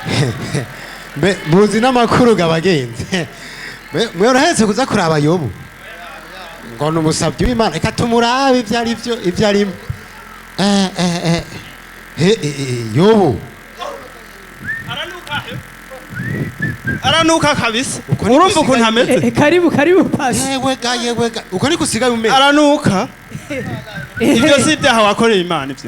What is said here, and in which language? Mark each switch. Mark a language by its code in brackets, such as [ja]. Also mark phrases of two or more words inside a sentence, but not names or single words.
[rn] muzi n'amakuru gabagenzi mwerahetse kuza kuraba Yobu ngo numusabye w'Imana reka tumurabe ivyo arimo Yobu aranuka kabisa urumva ukuntu ameze karibu pasi yewe ga uko niko usigaye umeze aranuka ibyo si ibyaha wakoreye Imana ibyo